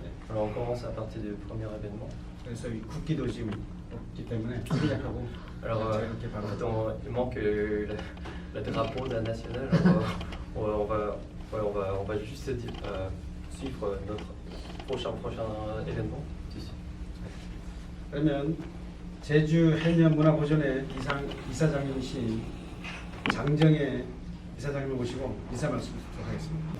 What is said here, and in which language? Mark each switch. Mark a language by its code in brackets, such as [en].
[fr] Alors on commence à partir du premier événement. [ko] 그래서 이 국기도 지금 없기 때문에 시작하고 [fr] Alors [ko] 자유롭게 바로 [fr] il manque le drapeau national. On va juste suivre notre prochain événement. [ko] 그러면 제주 해녀 문화보존회 이사장님이신 장정혜 이사장님을 모시고 인사 말씀 듣도록 하겠습니다.